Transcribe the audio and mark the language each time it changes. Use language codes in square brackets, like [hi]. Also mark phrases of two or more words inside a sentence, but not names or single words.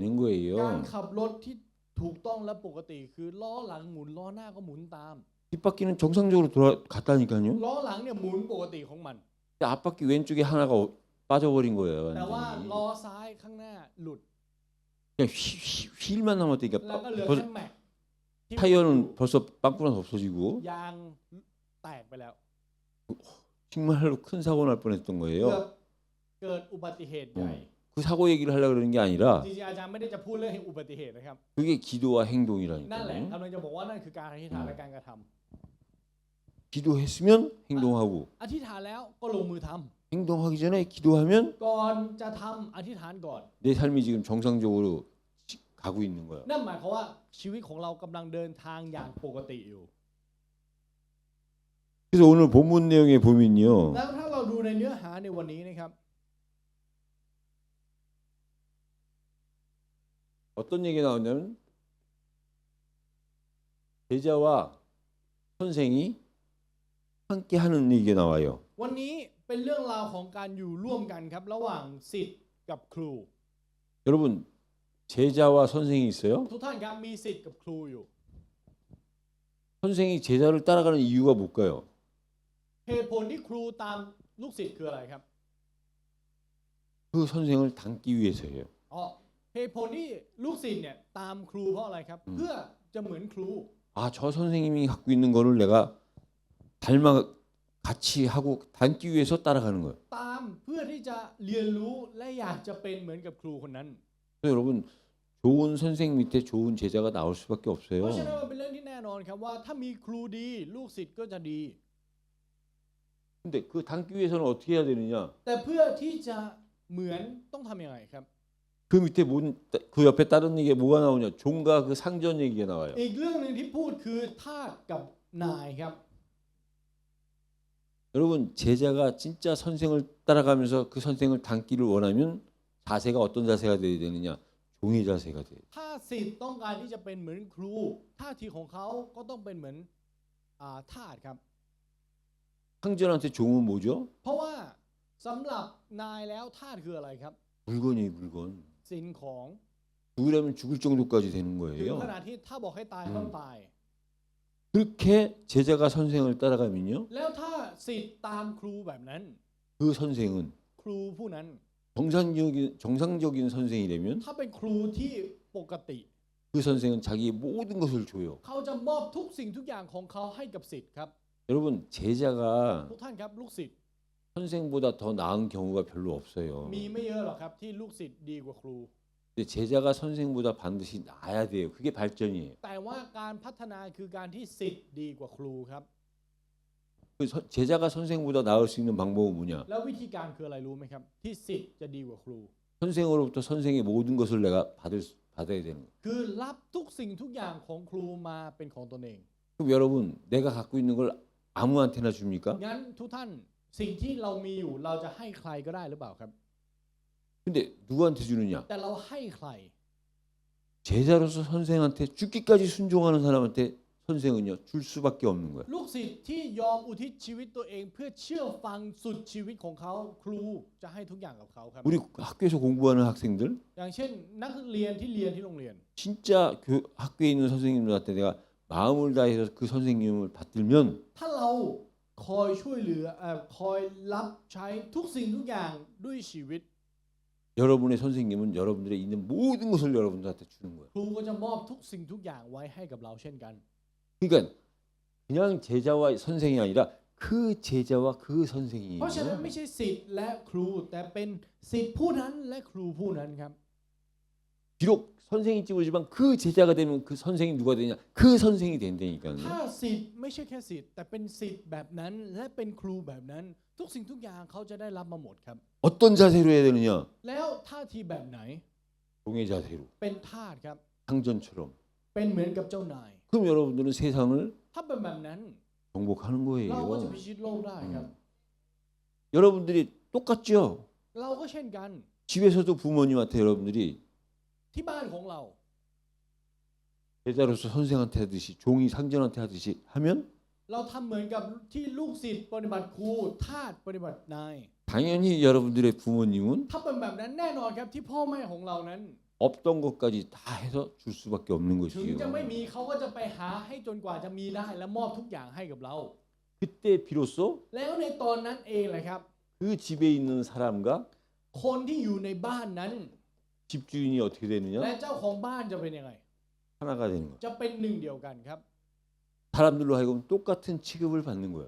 [th] การ [ko] 거예요. [th] ขับรถที่ถูกต้องและปกติคือล้อหลังหมุนล้อหน้าก็หมุนตาม [ko] 뒷바퀴는 정상적으로 갔다니까요. [th] ล้อหลังเนี่ยหมุนปกติของมัน [ko] 근데 앞바퀴 왼쪽에 하나가 빠져버린 거예요. [th] แต่ว่า [ko] 완전히. [th] ล้อซ้ายข้างหน้าหลุด [ko] 그냥 휠만 남았다니까. [th] แล้วก็เหลือ [ko] 벌써 [th] แค่แม็กที่ [ko] 타이어는 벌써 빵꾸나서 없어지고 [th] ยางแตกไปแล้ว [ko] 정말로 큰 사고 날 뻔했던 [th] เกือบ [ko] 거예요. [th] เกิดอุบัติเหตุใหญ่ [ko] 그 사고 얘기를 하려고 그러는 게 아니라 [th] จริงๆอาจารย์ไม่ได้จะพูดเรื่องอุบัติเหตุนะครับ [ko] 그게 기도와 [th] นั่นแหละ [ko] 행동이라니까요. [th] กำลังจะบอกว่านั่นคือการอธิษฐานและการกระทำ [ko] 기도했으면 행동하고 [th] อธิษฐานแล้วก็ลงมือทำ [ko] 행동하기 전에 기도하면 [th] ก่อนจะทำอธิษฐานก่อน [ko] 내 삶이 지금 정상적으로 가고 있는 거야. [th] นั่นหมายความว่าชีวิตของเรากำลังเดินทางอย่างปกติอยู่ [ko] 그래서 오늘 본문 내용에 보면요. [th] แล้วถ้าเราดูในเนื้อหาในวันนี้นะครับ [ko] 어떤 얘기가 나오냐면 제자와 선생이 함께 하는 얘기가 나와요. [th] วันนี้เป็นเรื่องราวของการอยู่ร่วมกันครับระหว่างศิษย์กับครู [ko] 여러분 제자와 선생이 있어요. [th] ทุกท่านครับมีศิษย์กับครูอยู่ [ko] 선생이 제자를 따라가는 이유가 뭘까요? [th] เหตุผลที่ครูตามลูกศิษย์คืออะไรครับ [ko] 그 선생을 닮기 위해서예요. [th] อ๋อเหตุผลที่ลูกศิษย์เนี่ยตามครูเพราะอะไรครับ เพื่อจะเหมือนครู [ko] 아, 저 선생님이 갖고 있는 거를 내가 닮아 같이 하고 닮기 위해서 따라가는 거예요. [th] ตามเพื่อที่จะเรียนรู้และอยากจะเป็นเหมือนกับครูคนนั้น [ko] 그래서 여러분 좋은 선생 밑에 좋은 제자가 나올 수밖에 [th] เพราะฉะนั้น [ko] 없어요. [th] มันเป็นเรื่องที่แน่นอนครับว่าถ้ามีครูดีลูกศิษย์ก็จะดี [ko] 근데 그 닮기 위해서는 어떻게 해야 되느냐? [th] แต่เพื่อที่จะเหมือนต้องทำยังไงครับ [ko] 그 밑에 그 옆에 다른 얘기가 뭐가 나오냐? 종과 그 상전 얘기가 나와요. [th] อีกเรื่องหนึ่งที่พูดคือทาสกับนายครับ [ko] 여러분 제자가 진짜 선생을 따라가면서 그 선생을 닮기를 원하면 자세가 어떤 자세가 돼야 되느냐? 종의 자세가 돼요. [th] ถ้าศิษย์ต้องการที่จะเป็นเหมือนครูท่าทีของเขาก็ต้องเป็นเหมือนทาสครับ [ko] 상전한테 종은 뭐죠? [th] เพราะว่าสำหรับนายแล้วทาสคืออะไรครับ [ko] 물건이에요, 물건. [th] สินของ [ko] 죽으려면 죽을 정도까지 되는 [th] ถึง [ko] 거예요. [th] ขนาดที่ถ้าบอกให้ตายต้องตาย [ko] 그렇게 제자가 선생을 따라가면요, [th] แล้วถ้าศิษย์ตามครูแบบนั้น [ko] 그 선생은 [th] ครูผู้นั้น [ko] 정상적인 선생이라면 [th] ถ้าเป็นครูที่ปกติ [ko] 그 선생은 자기의 모든 것을 줘요. [th] เขาจะมอบทุกสิ่งทุกอย่างของเขาให้กับศิษย์ครับ [ko] 여러분 제자가 [th] ทุกท่านครับลูกศิษย์ [ko] 선생보다 더 나은 경우가 별로 없어요. [th] มีไม่เยอะหรอกครับที่ลูกศิษย์ดีกว่าครู [ko] 근데 근데 제자가 선생보다 반드시 나아야 돼요. 그게 발전이에요. [th] แต่ว่าการพัฒนาคือการที่ศิษย์ดีกว่าครูครับ [ko] 그 제자가 선생보다 나을 수 있는 방법은 뭐냐? [th] แล้ววิธีการคืออะไรรู้ไหมครับที่ศิษย์จะดีกว่าครู [ko] 선생으로부터 선생의 모든 것을 내가 받아야 되는 거예요. [th] คือรับทุกสิ่งทุกอย่างของครูมาเป็นของตนเอง [ko] 그럼 여러분 내가 갖고 있는 걸 아무한테나 줍니까? [th] งั้นทุกท่านสิ่งที่เรามีอยู่เราจะให้ใครก็ได้หรือเปล่าครับ [ko] 근데 누구한테 주느냐? [th] แต่เราให้ใคร [ko] 제자로서 선생한테 죽기까지 순종하는 사람한테 선생은요 줄 수밖에 없는 거예요. [th] ลูกศิษย์ที่ยอมอุทิศชีวิตตัวเองเพื่อเชื่อฟังสุดชีวิตของเขาครูจะให้ทุกอย่างกับเขาครับ [ko] 우리 학교에서 공부하는 학생들 [th] อย่างเช่นนักเรียนที่เรียนที่โรงเรียน [ko] 진짜 학교에 있는 선생님들한테 내가 마음을 다해서 그 선생님을 받들면 [th] ถ้าเราคอยช่วยเหลือคอยรับใช้ทุกสิ่งทุกอย่างด้วยชีวิต [ko] 여러분의 선생님은 여러분들의 있는 모든 것을 여러분들한테 주는 거예요. [th] ครูก็จะมอบทุกสิ่งทุกอย่างไว้ให้กับเราเช่นกัน [ko] 그러니까 그냥 제자와 선생이 아니라 그 제자와 그 [th] เพราะฉะนั้น [ko] 선생이에요. [th] ไม่ใช่ศิษย์และครูแต่เป็นศิษย์ผู้นั้นและครูผู้นั้นครับ [ko] 비록 선생이 찍어지만 그 제자가 되면 그 선생이 누가 되냐? 그 선생이 된다니까요. [th] ถ้าศิษย์ไม่ใช่แค่ศิษย์แต่เป็นศิษย์แบบนั้นและเป็นครูแบบนั้น ทุกสิ่งทุกอย่างเขาจะได้รับมาหมดครับ [ko] 어떤 자세로 해야 되느냐? [th] แล้วท่าทีแบบไหน [ko] 종의 자세로 [th] เป็นทาสครับ [ko] 상전처럼. [th] เป็นเหมือนกับเจ้านาย [ko] 그럼 여러분들은 세상을 [th] ถ้าเป็นแบบนั้น [ko] 정복하는 [th] เราก็จะ [ko] 거예요. [th] พิชิตโลกได้ครับ [ko] 여러분들이 똑같죠? [th] เราก็เช่นกัน [ko] 집에서도 부모님한테 여러분들이 [th] ที่บ้านของเรา [ko] 제자로서 선생한테 하듯이 종이 상전한테 하듯이 하면 [th] เราทำเหมือนกับที่ลูกศิษย์ปฏิบัติครูทาสปฏิบัตินาย [ko] 당연히 여러분들의 부모님은 [th] ถ้าเป็นแบบนั้นแน่นอนครับที่พ่อแม่ของเรานั้น [ko] 없던 것까지 다 해서 줄 수밖에 없는 [th] ถึงจะ [ko] 것이에요. [th] ไม่มีเขาก็จะไปหาให้จนกว่าจะมีได้และมอบทุกอย่างให้กับเรา [ko] 그때 비로소 [th] แล้วในตอนนั้นเองแหละครับ [ko] 그 집에 있는 사람과 [th] คนที่อยู่ในบ้านนั้น [ko] 집주인이 어떻게 [th] และ [ko] 되느냐? [th] เจ้าของบ้านจะเป็นยังไง [ko] 하나가 되는 거예요. [th] จะเป็นหนึ่งเดียวกันครับ [ko] 사람들로 하여금 똑같은 취급을 받는 거예요.